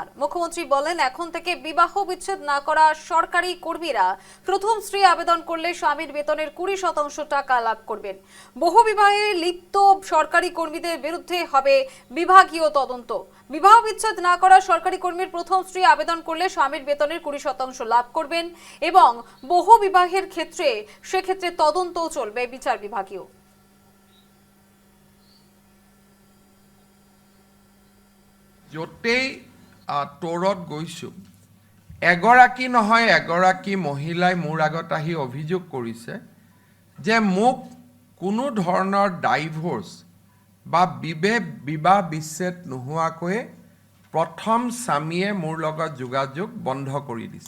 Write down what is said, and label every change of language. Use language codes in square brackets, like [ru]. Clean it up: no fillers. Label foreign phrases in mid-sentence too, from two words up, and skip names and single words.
[bn] মুখ্যমন্ত্রী বলেন, এখন থেকে বিবাহ বিচ্ছেদ না করা সরকারি কর্মীরা প্রথম স্ত্রী আবেদন করলে স্বামীর বেতনের 20% টাকা লাভ করবেন। বহু বিবাহে লিপ্ত সরকারি কর্মীদের বিরুদ্ধে হবে বিভাগীয় তদন্ত। বিবাহ বিচ্ছেদ না করা সরকারি কর্মীর প্রথম স্ত্রী আবেদন করলে স্বামীর বেতনের 20% লাভ করবেন এবং বহু বিবাহের ক্ষেত্রে সেক্ষেত্রে তদন্ত চলবে বিচার বিভাগীয়। [as] য'তেই তোৰত গৈছোঁ, এগৰাকী নহয় এগৰাকী মহিলাই মোৰ আগত আহি অভিযোগ কৰিছে যে মোক কোনো ধৰণৰ ডাইভোৰ্চ বা বিবাহ বিচ্ছেদ নোহোৱাকৈ প্ৰথম স্বামীয়ে মোৰ লগত যোগাযোগ বন্ধ কৰি দিছে।